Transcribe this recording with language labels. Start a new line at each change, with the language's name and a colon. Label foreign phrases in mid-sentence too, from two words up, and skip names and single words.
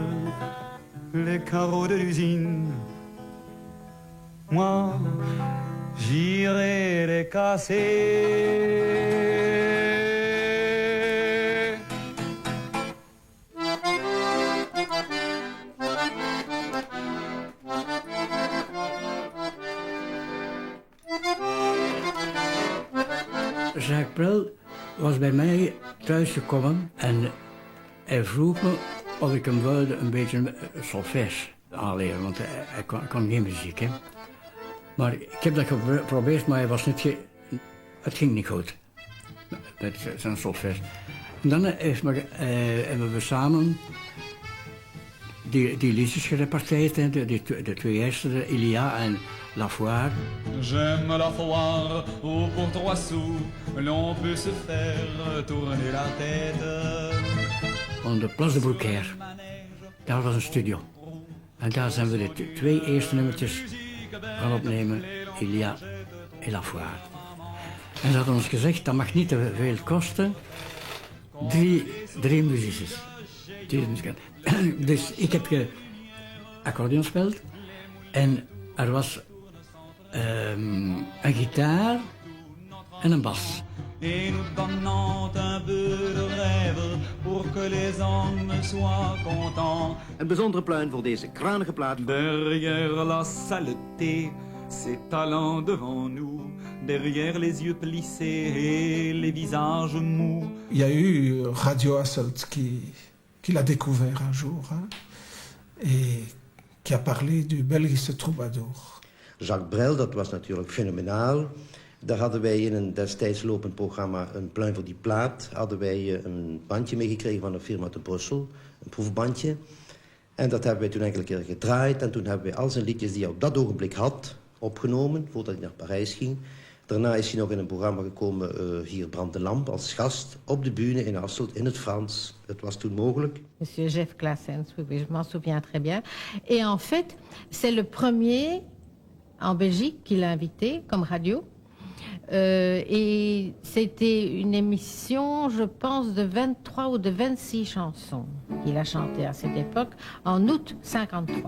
French: Les carreaux de l'usine, moi, j'irai les casser.
Dutch: Jacques Brel was bij mij thuisgekomen en hij vroeg me of ik hem wilde een beetje solfège aanleren, want hij kon geen muziek. Hè. Maar ik heb dat geprobeerd, maar het ging niet goed met zijn solfège. En dan hebben we samen die liedjes gereparteerd, hè, de twee eerste, Ilia en La Foire.
French: J'aime la foire, où pour 3 sous, l'on peut se faire tourner la tête.
Dutch: Op de Place de Beaucaire, daar was een studio. En daar zijn we de 2 eerste nummertjes gaan opnemen, Ilia en La Foire. En ze hadden ons gezegd, dat mag niet te veel kosten, 3 muziekjes. Dus ik heb accordeon gespeeld en er was een gitaar en een bas.
French: Et nous donnons un peu de rêve pour que les hommes soient contents.
Dutch: Een bijzondere pluim voor deze kranige plaat.
French: Derrière la saleté, ses talents devant nous, derrière les yeux plissés et les visages mous. Il y a eu Radio Hasselt qui l'a découvert un jour, hein, et qui a parlé du
Dutch: Belgische troubadour. Jacques Brel, dat was natuurlijk fenomenaal. Daar hadden wij in een destijds lopend programma Een pluim voor die plaat, hadden wij een bandje meegekregen van een firma te Brussel, een proefbandje. En dat hebben wij toen enkele keer gedraaid en toen hebben wij al zijn liedjes die hij op dat ogenblik had opgenomen, voordat hij naar Parijs ging. Daarna is hij nog in een programma gekomen, hier Brand de Lamp, als gast op de bühne in Hasselt, in het Frans. Het was toen mogelijk.
French: Monsieur Jeff Claessens, oui, je m'en souviens très bien. Et en fait, c'est le premier en Belgique qu'il a invité comme radio. Et c'était une émission, je pense, de 23 ou de 26 chansons qu'il a chantées à cette époque, en août 53.